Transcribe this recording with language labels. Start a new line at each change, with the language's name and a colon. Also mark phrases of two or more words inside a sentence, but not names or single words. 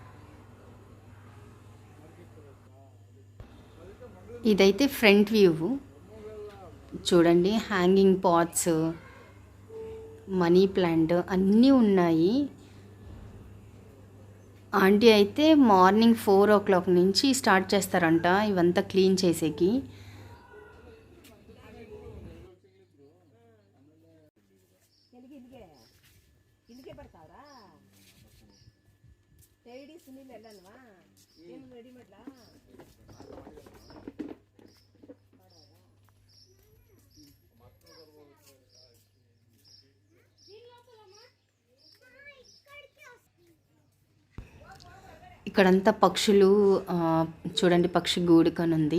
Telugu: ఇదైతే ఫ్రంట్ వ్యూ చూడండి.
English: hanging pots, money plant
Telugu: అన్నీ ఉన్నాయి. ఆంటీ అయితే
English: morning 4 o'clock
Telugu: నుంచి స్టార్ట్ చేస్తారంట ఇవంతా క్లీన్ చేసేకి.
Kannada: ಇಲ್ಲಿಗೆ ಬರ್ತಾವ್ರಾ? ಟೈಡಿ ಸುನಿಲ್ ಎಲ್ಲಲ್ವಾ? ಏನು ರೆಡಿ ಮಾಡ್ಲಾ?
Telugu: ఇక్కడంతా పక్షులు చూడండి, పక్షి గూడుకని ఉంది.